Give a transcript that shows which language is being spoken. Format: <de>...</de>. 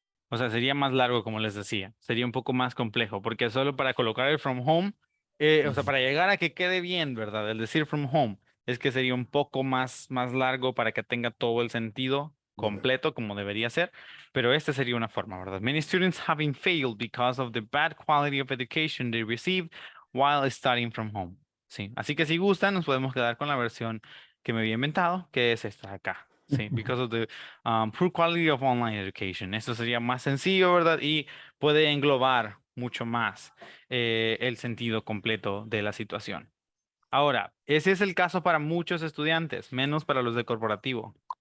<es>O sea, sería más largo, como les decía. Sería un poco más complejo, porque solo para colocar el from home, o sea, para llegar a que quede bien, ¿verdad? El decir from home es que sería un poco más largo para que tenga todo el sentido completo como debería ser, pero esta sería una forma, ¿verdad?</es> <en>Many students having failed because of the bad quality of education they received while studying from home.</en> <es>Sí, así que si gustan, nos podemos quedar con la versión que me había inventado, que es esta de acá. Sí,</es> <en>because of the poor quality of online education.</en> <es>Esto sería más sencillo, ¿verdad? Y puede englobar mucho más el sentido completo de la situación. Ahora, ese es el caso para muchos estudiantes, menos para los de corporativo.</es>